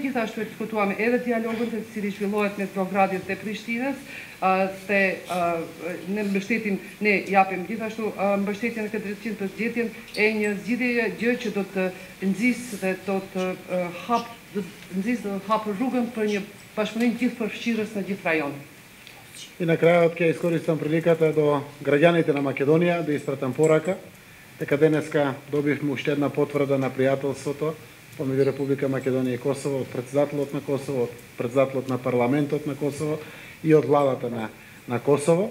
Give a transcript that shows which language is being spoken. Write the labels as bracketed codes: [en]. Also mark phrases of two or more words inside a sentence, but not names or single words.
[sq] Gjithashtu e diskutuam edhe dialogun të cili zhvillohet mes Beogradit dhe Prishtinës, se ne mbështetim, ne japim gjithashtu mbështetjen në këtë drejtim për zgjedhjen e një zgjidhjeje, gjë që do të nxjisë dhe do të hapë rrugën për një bashkëpunim gjithëpërfshirës në gjithë rajonin. [mk] И на крајот ќе искористам приликата до граѓаните на Македонија да испратам порака дека денеска добивме уште една потврда на пријателството помеѓу Република Македонија и Косово, од претседателот на Косово, од претседателот на парламентот на Косово и од владата на Косово.